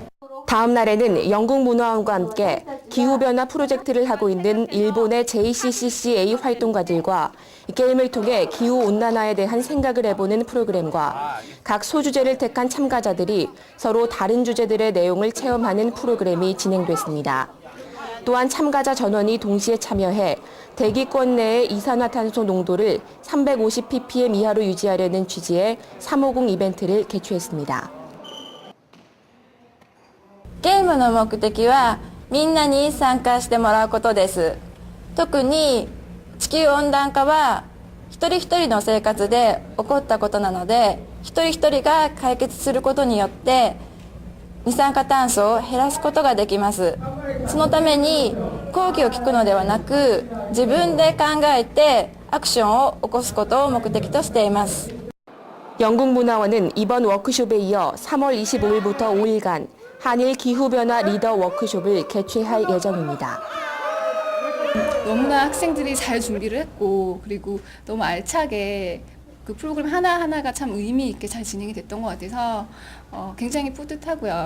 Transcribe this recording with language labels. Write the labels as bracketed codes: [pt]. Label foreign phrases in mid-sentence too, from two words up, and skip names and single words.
[ko] 다음 날에는 영국 문화원과 함께 기후변화 프로젝트를 하고 있는 일본의 JCCCA 활동가들과 게임을 통해 기후온난화에 대한 생각을 해보는 프로그램과 각 소주제를 택한 참가자들이 서로 다른 주제들의 내용을 체험하는 프로그램이 진행됐습니다. 또한 참가자 전원이 동시에 참여해 대기권 내의 이산화탄소 농도를 350ppm 이하로 유지하려는 취지의 350 이벤트를 개최했습니다. [ja] ゲームの目的はみんなに参加してもらうことです。特に地球温暖化は一人一人の生活で起こったことなので、一人一人が解決することによって二酸化炭素を減らすことができます。そのために講義を聞くのではなく、自分で考えてアクションを起こすことを目的としています。 [ko] 영국 문화원은 이번 워크숍에 이어 3월 25일부터 5일간 한일 기후변화 리더 워크숍을 개최할 예정입니다. 너무나 학생들이 잘 준비를 했고 그리고 너무 알차게 그 프로그램 하나하나가 참 의미 있게 잘 진행이 됐던 것 같아서 굉장히 뿌듯하고요.